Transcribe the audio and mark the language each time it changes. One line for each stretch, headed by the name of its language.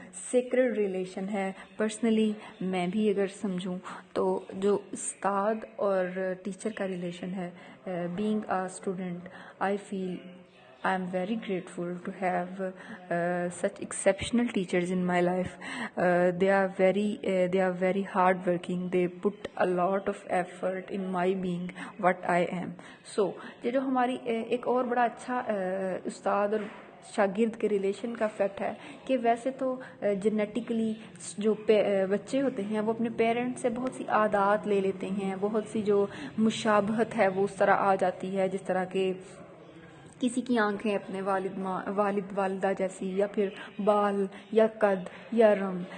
Urdu: Sacred relation ہے. Personally میں بھی اگر سمجھوں تو جو استاد اور ٹیچر کا ریلیشن ہے,
English: Being a student, I feel I am very grateful to have such exceptional teachers in my life. They are very hardworking. They put a lot of effort in my being what I am.
Urdu: So یہ جو ہماری ایک اور بڑا اچھا استاد اور شاگرد کے ریلیشن کا فیکٹ ہے کہ ویسے تو جینیٹیکلی جو بچے ہوتے ہیں وہ اپنے پیرنٹ سے بہت سی عادات لے لیتے ہیں, بہت سی جو مشابہت ہے وہ اس طرح آ جاتی ہے, جس طرح کہ کسی کی آنکھیں اپنے والد والدہ جیسی, یا پھر بال یا قد یا رنگ.